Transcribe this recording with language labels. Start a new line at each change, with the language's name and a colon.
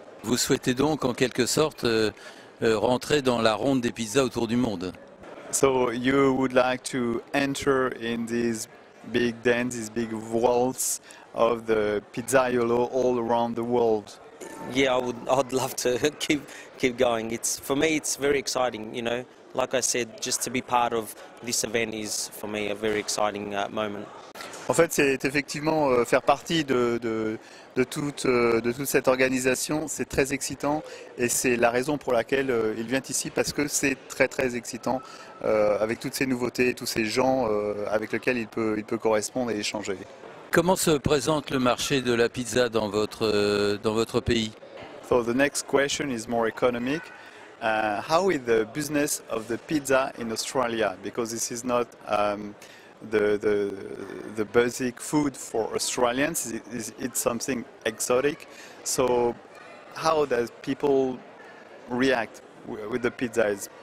French: Vous souhaitez donc en quelque sorte rentrer dans la ronde des pizzas autour du monde.
English: So you would like to enter in these big dance, these big waltz of the pizzaiolo all around the world? Yeah, I'd love to keep going. For me, it's very exciting. Like I said, just to be part of this event is for me a very exciting moment.
French: En fait, c'est effectivement faire partie de toute cette organisation, c'est très excitant, et c'est la raison pour laquelle il vient ici, parce que c'est très excitant avec toutes ces nouveautés et tous ces gens avec lesquels il peut correspondre et échanger. Comment se présente le marché de la pizza dans votre pays?
English: So the next question is more economic. How is the business of the pizza in Australia? Because this is not the basic food for Australians. It's something exotic. So how does people react with the pizza?